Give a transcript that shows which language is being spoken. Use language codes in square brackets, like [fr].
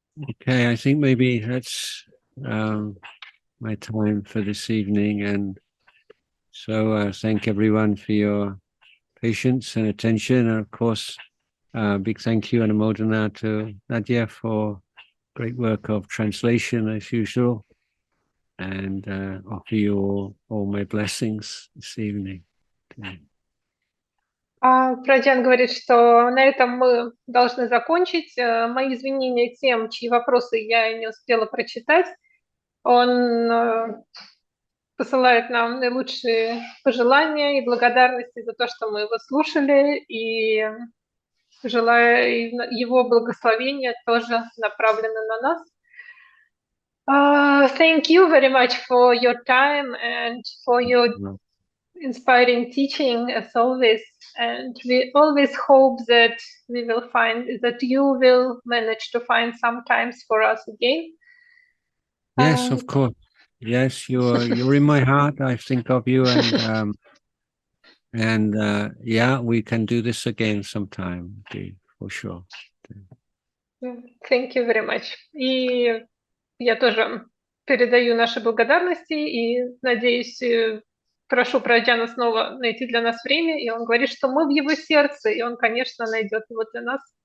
[en] Okay, I think maybe that's my time for this evening, and so thank everyone for your patience and attention, and of course big thank you and Anumodana to Nadia for great work of translation as usual, and offer you all my blessings this evening. Okay. [ru] Праджан говорит, что на этом мы должны закончить. Мои извинения тем, чьи вопросы я не успела прочитать. Он посылает нам наилучшие пожелания и благодарности за то, что мы его слушали, и желаю его благословения тоже направлено на нас. [en] Thank you very much for your time and for your inspiring teaching as always. And we always hope that we will find that you will manage to find some times for us again. Yes, of course. Yes, you're in my heart. I think of you, and yeah, we can do this again sometime, for sure. Thank you very much. [ru] И я тоже передаю наши благодарности и надеюсь, прошу про Аджана снова найти для нас время. И он говорит, что мы в его сердце, и он, конечно, найдет его для нас.